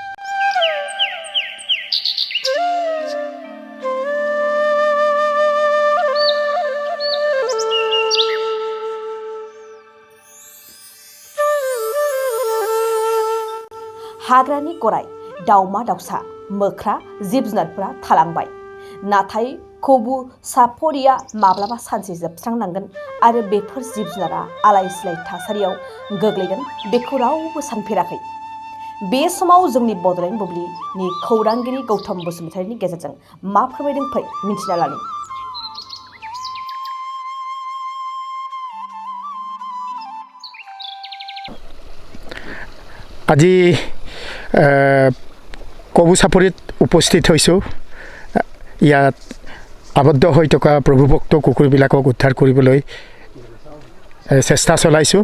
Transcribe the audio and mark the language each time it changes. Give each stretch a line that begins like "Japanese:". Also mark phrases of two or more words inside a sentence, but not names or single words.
Bodo: हाग्रानि गराय दाउमा दाउसा मोख्रा जिब जुनारफोरा थालांबाय नाथाय कुबु सापरिया माब्लाबा सानसे जोबस्रांलांगोन आरो बेफोर जिब जुनारा आलाय सिलाय थासारियाव गोग्लैगोन बेखौ रावबो सानफेराखै। बे समाव जोंनि बड'लेण्ड बुब्लिनि खौरांगिरि गौतम बसुमतारीनि गेजेरजों मा फोरमायदों फै मिन्थिना लानि।
Assamese: আজি কবু চাপৰিত উপস্থিত হৈছোঁ। ইয়াত আবদ্ধ হৈ থকা প্ৰভুভক্ত কুকুৰবিলাকক উদ্ধাৰ কৰিবলৈ চেষ্টা চলাইছোঁ।